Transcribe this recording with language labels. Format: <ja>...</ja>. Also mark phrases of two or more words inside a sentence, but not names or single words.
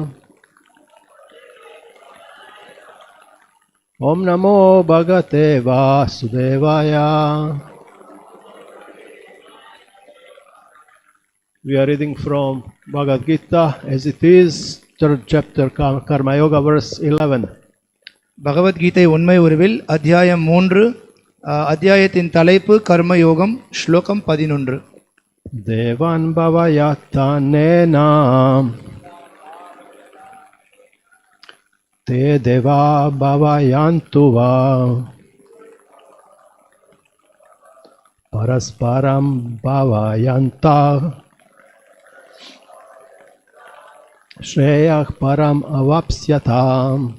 <sa>ॐ नमो भगवते वासुदेवाय.</sa> <en>We are reading from Bhagavad Gita as it is, third chapter, Karma Yoga, verse 11.</en> <ta>பகவத் கீதை உண்மை உருவில் அத்தியாயம் 3, அத்தியாயத்தின் தலைப்பு கர்ம யோகம், ஸ்லோகம் 11.</ta> <sa>देवान्भावयतानेन ते देवा भावयन्तु वः परस्परं भावयन्तः श्रेयः परमवाप्स्यथ.</sa>